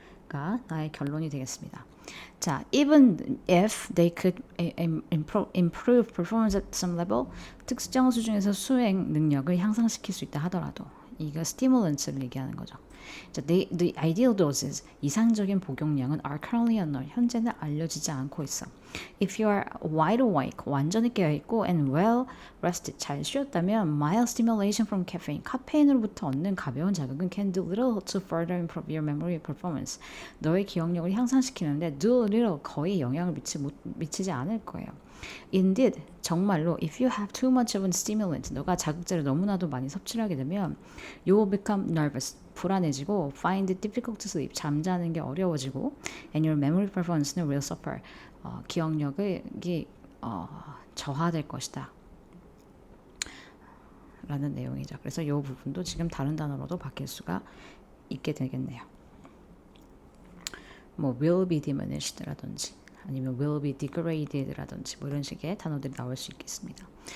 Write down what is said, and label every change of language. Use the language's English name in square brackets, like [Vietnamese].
[Korean] 가 나의 결론이 되겠습니다. 자, [English] even if they could improve performance at some level, [Korean] 특정 수준에서 수행 능력을 향상시킬 수 있다 하더라도 이거 stimulants를 얘기하는 거죠. [English] 자, the ideal doses [Korean] 이상적인 복용량은 [English] are currently unknown [Korean] 현재는 알려지지 않고 있어. [English] If you are wide awake [Korean] 완전히 깨어 있고 [English] and well rested [Korean] 잘 쉬었다면 [English] mild stimulation from caffeine [Korean] 카페인으로부터 얻는 가벼운 자극은 [English] can do little to further improve your memory performance [Korean] 너의 기억력을 향상시키는데 [English] do little [Korean] 거의 영향을 미치지 않을 거예요. [English] Indeed, [Korean] 정말로 [English] if you have too much of a stimulant, [Korean] 너가 자극제를 너무나도 많이 섭취를 하게 되면 [English] you will become nervous, [Korean] 불안해지고 [English] find it difficult to sleep, [Korean] 잠자는 게 어려워지고 [English] and your memory performance는 will suffer, [Korean] 기억력이 저하될 것이다. 라는 내용이죠. 그래서 이 부분도 지금 다른 단어로도 바뀔 수가 있게 되겠네요. 뭐 [English] will be diminished [Korean] 라든지 아니면 [English] will be degraded [Korean] 라든지 뭐 이런 식의 단어들이 나올 수 있겠습니다.